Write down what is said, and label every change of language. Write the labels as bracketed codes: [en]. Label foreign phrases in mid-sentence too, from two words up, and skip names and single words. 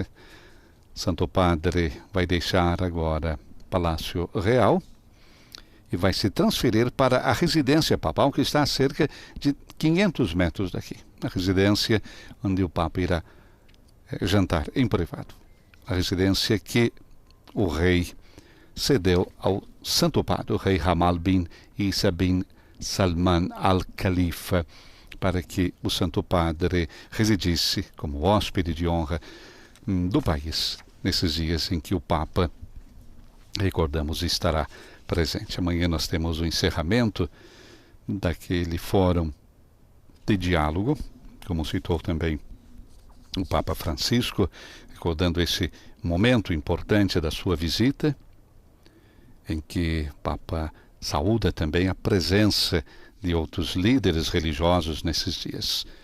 [pt] Santo Padre vai deixar agora o Palácio Real e vai se transferir para a residência papal, que está a cerca de 500 metros daqui. A residência onde o Papa irá jantar em privado. A residência que o rei cedeu ao Santo Padre, o rei Hamad bin Isa bin Salman al-Khalifa, para que o Santo Padre residisse como hóspede de honra do país, nesses dias em que o Papa, recordamos, estará presente. Amanhã nós temos o encerramento daquele fórum de diálogo, como citou também o Papa Francisco, recordando esse momento importante da sua visita, em que o Papa saúda também a presença de outros líderes religiosos nesses dias.